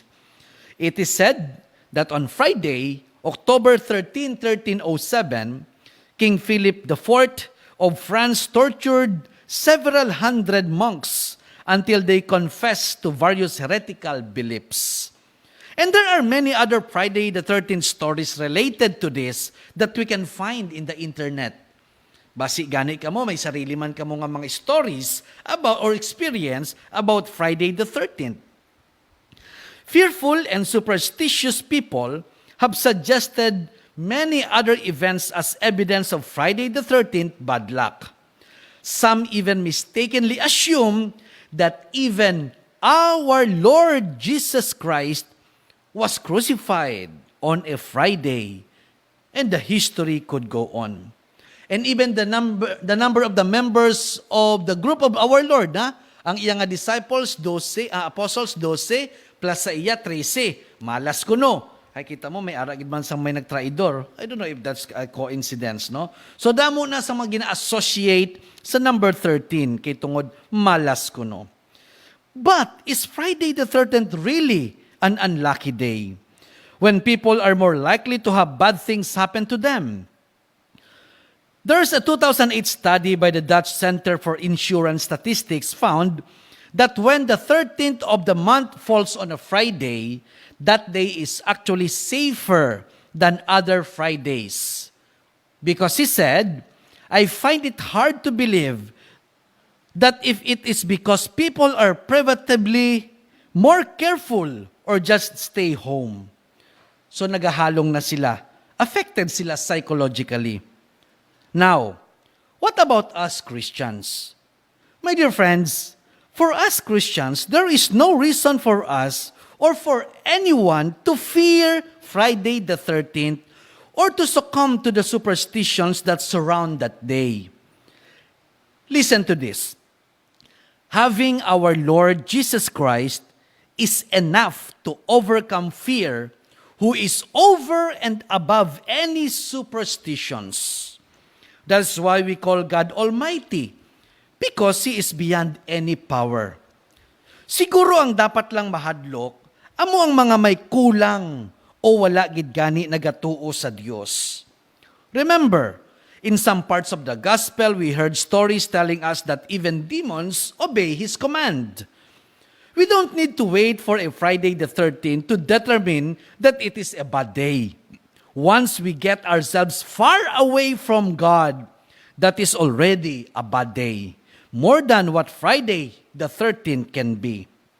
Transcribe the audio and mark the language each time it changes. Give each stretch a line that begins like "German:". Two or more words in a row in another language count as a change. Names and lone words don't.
English: It is said that on Friday, October 13, 1307, King Philip IV of France tortured several hundred monks until they confessed to various heretical beliefs. And there are many other Friday the 13th stories related to this that we can find in the internet.
Hiligaynon: Basi gani ka mo, may sarili man ka mo nga mga
English: stories about or experience about Friday the 13th. Fearful and superstitious people have suggested many other events as evidence of Friday the 13th bad luck. Some even mistakenly assume that even our Lord Jesus Christ was crucified on a Friday, and the history could go on. And even the number of the members of the group of our Lord,
Hiligaynon: ang iyang disciples, 12, apostles, 12, plus sa iya, 13. Malas kuno. Ay, kita mo, may aragid man sa may nagtraidor.
English: I don't know if that's a coincidence, no? So,
Hiligaynon: damo na sa mga gina-associate sa number 13, kay tungod, malas kuno.
English: But, is Friday the 13th really an unlucky day, when people are more likely to have bad things happen to them? There's a 2008 study by the Dutch Center for Insurance Statistics found that when the 13th of the month falls on a Friday, that day is actually safer than other Fridays. Because he said, I find it hard to believe that if it is because people are preventively more careful or just stay home.
Hiligaynon: So nagahalong na sila. Affected sila psychologically.
English: Now, what about us Christians? My dear friends, for us Christians, there is no reason for us or for anyone to fear Friday the 13th or to succumb to the superstitions that surround that day. Listen to this. Having our Lord Jesus Christ is enough to overcome fear, who is over and above any superstitions. That's why we call God Almighty, because He is beyond any power.
Hiligaynon: Siguro ang dapat lang mahadlok, amo ang mga may kulang o wala gid gani nagatuo sa Dios.
English: Remember, in some parts of the gospel, we heard stories telling us that even demons obey His command. We don't need to wait for a Friday the 13th to determine that it is a bad day. Once we get ourselves far away from God, that is already a bad day, more than what Friday the 13th can be.